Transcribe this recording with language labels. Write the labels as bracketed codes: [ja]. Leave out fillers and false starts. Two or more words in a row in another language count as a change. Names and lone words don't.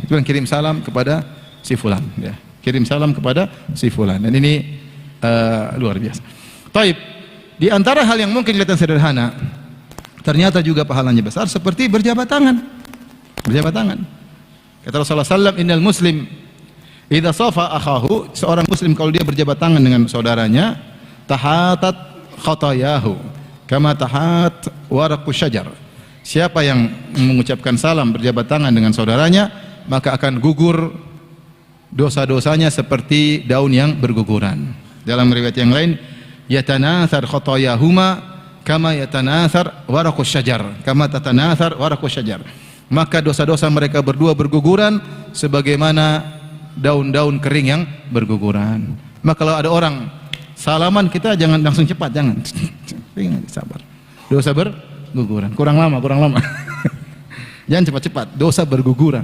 [id] Itu kirim salam kepada si fulan, ya. Kirim salam kepada si fulan. Dan ini luar biasa. Taib. Di antara hal yang mungkin kelihatan sederhana, ternyata juga pahalanya besar, seperti berjabat tangan. Berjabat tangan. Kata Rasulullah SAW, [ar] إن المسلم إذا صافح أخاه, [id] seorang muslim kalau dia berjabat tangan dengan saudaranya, [ar] تحاتت خطاياه كما يتحات ورق الشجر. [id] Siapa yang mengucapkan salam berjabat tangan dengan saudaranya, maka akan gugur dosa-dosanya seperti daun yang berguguran. Dalam riwayat yang lain, [ar] تتناثر خطاياهما كما يتناثر ورق الشجر، كما تتناثر ورق الشجر. [id] Maka dosa-dosa mereka berdua berguguran sebagaimana daun-daun kering yang berguguran. Maka kalau ada orang salaman, kita jangan langsung cepat, jangan. Sabar. Dosa berguguran. Kurang lama. Jangan cepat-cepat, dosa berguguran.